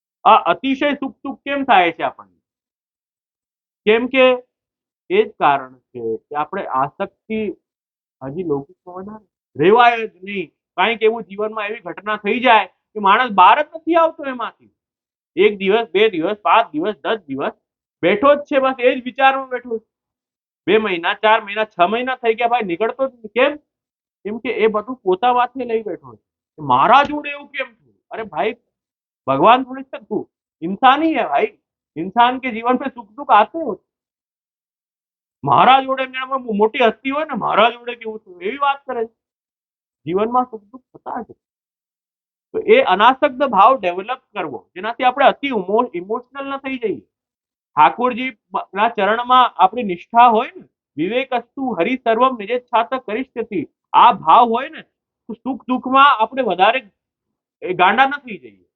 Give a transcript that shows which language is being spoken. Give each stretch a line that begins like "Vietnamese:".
Gujarati: આ અતિશય સુખ દુઃખ કેમ થાય છે આપણને? કેમ કે એ જ કારણ છે કે આપણે આસક્તિ હજી લૌકિકમાં વધારે રેવાય જ નહીં. કાંઈક એવું જીવનમાં એવી ઘટના થઈ જાય કે માણસ બહાર જ નથી આવતો એમાંથી. 1 દિવસ, 2 દિવસ, 5 દિવસ, 10 દિવસ બેઠો જ છે, બસ એ જ વિચારમાં બેઠો છે. 2 મહિના, 4 મહિના, 6 મહિના થઈ ગયા ભાઈ, નીકળતો જ નથી. કેમ? કેમ કે એ બધું પોતા માથે લઈ બેઠો છે. મારા જોડે એવું કેમ થયું?
Hindi: અરે भाई, भगवान थोड़ी है तू, इंसान ही है भाई. इंसान के जीवन में सुख दुख आते होते.
Gujarati: મારા જોડે મોટી હસ્તી હોય ને મારા જોડે કેવું થયું એવી વાત કરે છે. જીવનમાં સુખ દુઃખ થતા જ. તો એ અનાસક્ત ભાવ ડેવલપ કરવો, જેનાથી આપણે અતિ ઇમોશનલ ન થઈ જઈએ. ઠાકોરજી ના ચરણમાં આપણી નિષ્ઠા હોય ને,
Sanskrit: વિવેકસ્તુ હરિ સર્વમ નિજેચ્છાત કરિષ્યતિ,
Gujarati: આ ભાવ હોય ને, તો સુખ દુઃખમાં આપણે વધારે ગાંડા ન થઈ જઈએ.